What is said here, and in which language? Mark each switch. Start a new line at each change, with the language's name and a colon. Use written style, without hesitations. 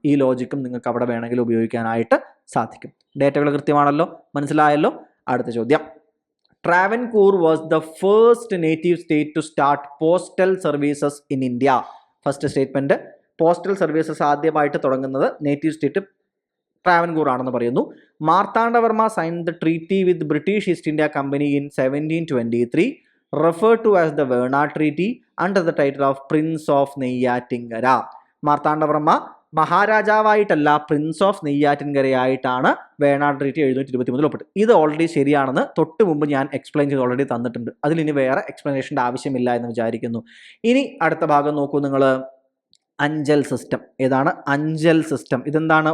Malayalam: ഈ ലോജിക്കും നിങ്ങൾക്ക് അവിടെ വേണമെങ്കിൽ ഉപയോഗിക്കാനായിട്ട് സാധിക്കും. ഡേറ്റകൾ കൃത്യമാണല്ലോ, മനസ്സിലായല്ലോ? അടുത്ത ചോദ്യം.
English: Travancore was the first native state to start postal services in India.
Malayalam: First statement, postal services ആദ്യമായിട്ട് തുടങ്ങുന്നത് നേറ്റീവ് സ്റ്റേറ്റ് ട്രാവൻകൂർ ആണെന്ന് പറയുന്നു.
English: Marthanda Varma sign the treaty with British East India Company in 1723, referred to as the Verna Treaty under the title of Prince of Neyyattinkara.
Malayalam: Marthanda Varma മഹാരാജാവായിട്ടല്ല, Prince of നെയ്യാറ്റിൻകരയായിട്ടാണ് Venad treaty 723 ഒപ്പിട്ട്. ഇത് already ശരിയാണെന്ന് തൊട്ട് മുമ്പ് ഞാൻ എക്സ്പ്ലെയിൻ ചെയ്ത് ഓൾറെഡി തന്നിട്ടുണ്ട്. അതിലിനി വേറെ എക്സ്പ്ലനേഷൻ്റെ ആവശ്യമില്ല എന്ന് വിചാരിക്കുന്നു. ഇനി അടുത്ത ഭാഗം നോക്കൂ നിങ്ങൾ. അഞ്ചൽ സിസ്റ്റം. ഏതാണ്? അഞ്ചൽ സിസ്റ്റം. ഇതെന്താണ്?